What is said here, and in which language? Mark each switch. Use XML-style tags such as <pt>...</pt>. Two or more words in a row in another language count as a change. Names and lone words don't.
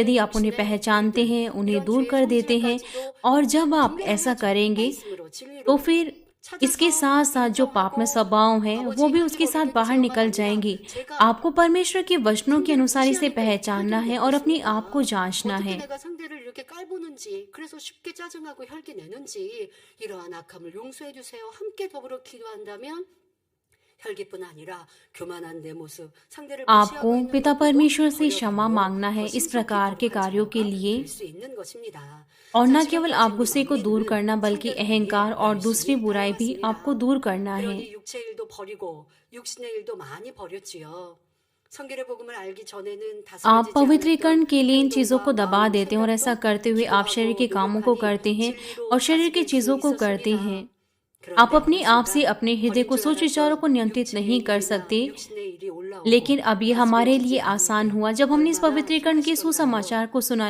<hi>यदि आप उन्हें पहचानते हैं, उन्हें दूर कर देते हैं और जब आप ऐसा करेंगे तो फिर इसके साथ साथ जो पाप में स्वभाव है वो भी उसके साथ बाहर निकल जाएंगी। आपको परमेश्वर के वचनों के अनुसार इसे पहचानना है और अपने आप को जांचना है।</hi> <ko>내가 상대를 이렇게 깔보는지, 그래서 쉽게 짜증나고 혈기 내는지 이러한 악함을 용서해 주세요. 함께 더불어 기도한다면 혈기뿐 아니라 교만한 내 모습, 상대를</ko> <hi>आपको</hi> <ko>무시하고 있는</ko> <hi>पिता</hi> <ko>모습도</ko> <hi>परमेश्वर से</hi> <ko>버려지고</ko> <hi>क्षमा मांगना है</hi> <ko>더</ko> <hi>इस</hi> <ko>신속히</ko> <hi>प्रकार के कार्यों के</hi> <ko>거룩한</ko> <hi>लिए</hi> <ko>자가 될 수 있는 것입니다.</ko> <hi>और न</hi> <ko>자신을</ko> <hi>केवल आप</hi> <ko>가지고</ko> <hi>गुस्से को दूर</hi> <ko>넘기는</ko> <hi>करना बल्कि</hi> <ko>성격이</ko> <hi>अहंकार और दूसरी</hi> <ko>열심히</ko> <hi>बुराई भी</hi> <ko>따라왔습니다.</ko> <hi>आपको दूर करना है।</hi> <ko>그러니 육체 일도 버리고 육신의 일도 많이 버렸지요. 성결의 복음을 알기 전에는</ko> <hi>आप</hi> <ko>다스려지지</ko> <hi>पवित्रीकरण</hi> <ko>않았던</ko> <hi>के लिए इन चीज़ों को</hi> <ko>행동과</ko> <hi>दबा</hi> <ko>마음,</ko> <hi>देते हैं और ऐसा</hi> <ko>생각도</ko> <hi>करते हुए आप शरीर के कामों को करते हैं और शरीर की चीज़ों को करते हैं। आप अपने आप से अपने हृदय को सोच विचारों को नियंत्रित नहीं कर सकते, लेकिन अब ये हमारे लिए आसान हुआ जब हमने इस पवित्रीकरण के सुसमाचार को सुना।</hi>